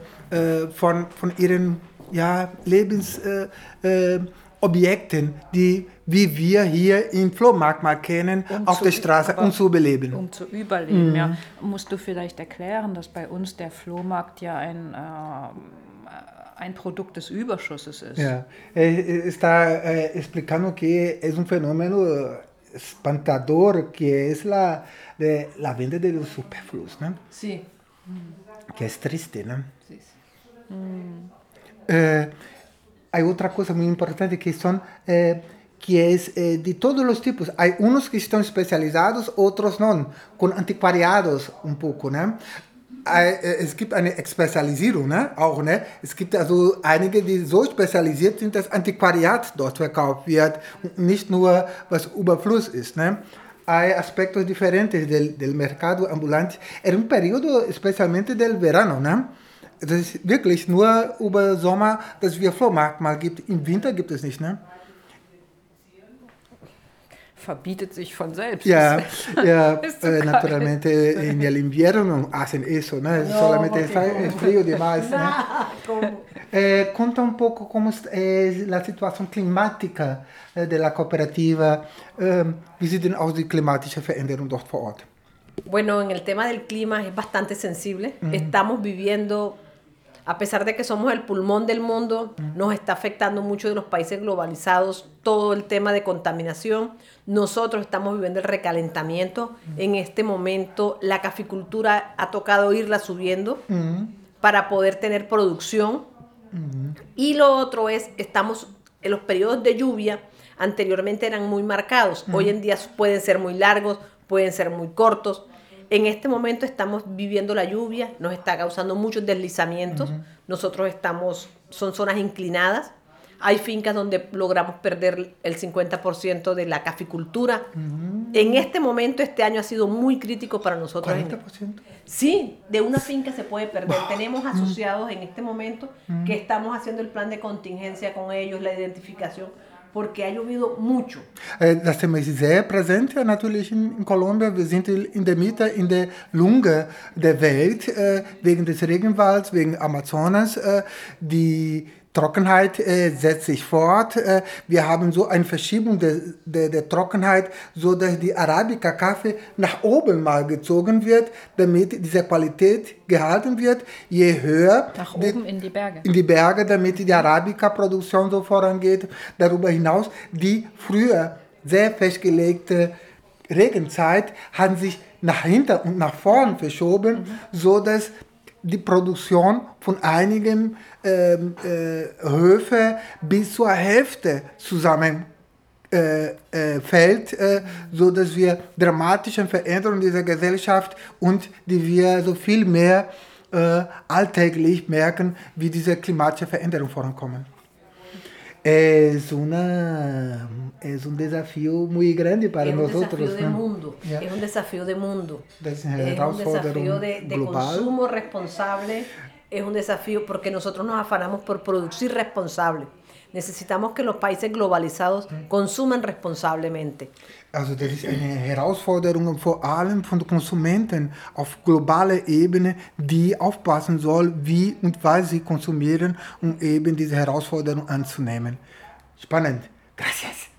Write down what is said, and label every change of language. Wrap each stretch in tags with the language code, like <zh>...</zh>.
<de>von ihren ja, Lebensobjekten, die wie wir hier im Flohmarkt mal kennen, um auf der Straße, um zu überleben. Um zu überleben, mhm. Ja. Musst du vielleicht erklären, dass bei uns der Flohmarkt ja ein Produkt des Überschusses ist.</de> <es>Ja, está explicando que es un fenómeno espantador que es la venta de los superfluos, ¿no? Sí. Que es triste, ¿no? Sí, sí. Hay otra cosa muy importante que son que es de todos los tipos. Hay unos que están especializados, otros no, con anticuariados un poco, ¿no?</es> <de>Es gibt eine Spezialisierung, ne? Auch, ne? Es gibt also einige, die so spezialisiert sind, dass Antiquariat dort verkauft wird und nicht nur was Überfluss ist, ne?</de> <es>Hay aspectos diferentes del mercado ambulante. Era un periodo especialmente del verano, ne?</es> <de>Das ist wirklich nur über Sommer, dass wir Flohmarkt mal gibt. Im Winter gibt es nicht, ne? Verbietet sich von selbst.</de> <es>Ja, ja, naturalmente in el invierno hacen eso, ¿no? No, solamente es frío demais. No. Conta un poco cómo es la situación climática de la cooperativa.</es> <de>Wie sieht denn auch die klimatische Veränderung dort vor Ort?</de> <es>Bueno, en el tema del clima es bastante sensible. Mm-hmm. Estamos viviendo, a pesar de que somos el pulmón del mundo, nos está afectando mucho de los países globalizados todo el tema de contaminación. Nosotros estamos viviendo el recalentamiento. En este momento, la caficultura ha tocado irla subiendo para poder tener producción. Y lo otro es, estamos en los periodos de lluvia, anteriormente eran muy marcados. Hoy en día pueden ser muy largos, pueden ser muy cortos. En este momento estamos viviendo la lluvia, nos está causando muchos deslizamientos. Uh-huh. Nosotros estamos, son zonas inclinadas. Hay fincas donde logramos perder el 50% de la caficultura. Uh-huh. En este momento, este año ha sido muy crítico para nosotros. ¿40%? Sí, de una finca se puede perder. Wow. Tenemos asociados en este momento que estamos haciendo el plan de contingencia con ellos, la identificación. Porque ha llovido mucho.</es> <de>Das Thema ist sehr präsent natürlich in Kolumbien. Wir sind in der Mitte, in der Lunge der Welt, wegen des Regenwalds, wegen Amazonas. Die Trockenheit setzt sich fort. Wir haben so eine Verschiebung der Trockenheit, sodass die Arabica-Kaffee nach oben mal gezogen wird, damit diese Qualität gehalten wird, je höher. Nach oben in die Berge. In die Berge, damit die Arabica-Produktion so vorangeht. Darüber hinaus, die früher sehr festgelegte Regenzeit hat sich nach hinten und nach vorn verschoben, sodass die Produktion von einigen Höfen bis zur Hälfte zusammenfällt, sodass wir dramatische Veränderungen dieser Gesellschaft und die wir so viel mehr alltäglich merken, wie diese klimatische Veränderung vorankommen.</de> <es>Es un desafío muy grande para nosotros. Es un desafío de mundo. Yeah. Es un desafío de mundo. Es un desafío de consumo responsable. Es un desafío porque nosotros nos afanamos por producir responsable. Necesitamos que los países globalizados consuman responsablemente.</es> <de>Also das ist eine Herausforderung vor allem von Konsumenten auf globaler Ebene, die aufpassen soll, wie und was sie konsumieren, um eben diese Herausforderung anzunehmen. Spannend. Gracias.</de>